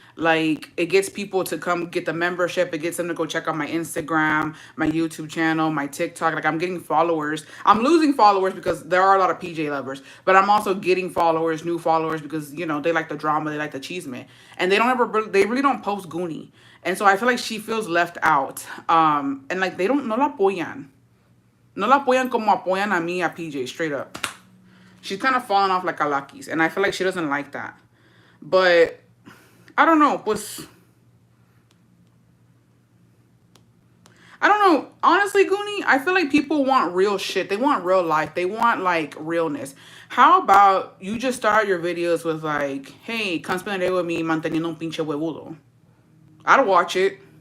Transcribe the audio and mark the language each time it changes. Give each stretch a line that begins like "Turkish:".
English: Like, it gets people to come get the membership. It gets them to go check out my Instagram, my YouTube channel, my TikTok. Like, I'm getting followers. I'm losing followers because there are a lot of PJ lovers. But I'm also getting followers, new followers, because, you know, they like the drama. They like the cheeseman. And they really don't post Goonie. And so I feel like she feels left out. And, like, they don't,
Spanish: no la apoyan. No la apoyan como apoyan a mí, a PJ,
English: straight up. She's kind of falling off like a Lucky's. And I feel like she doesn't like that. But I don't know. I don't know. Honestly, Goonie, I feel like people want real shit. They want real life. They want, like, realness. How about you just start your videos with, like, hey, come spend a day with me
Spanish: manteniendo un pinche huevudo.
English: I'd watch it.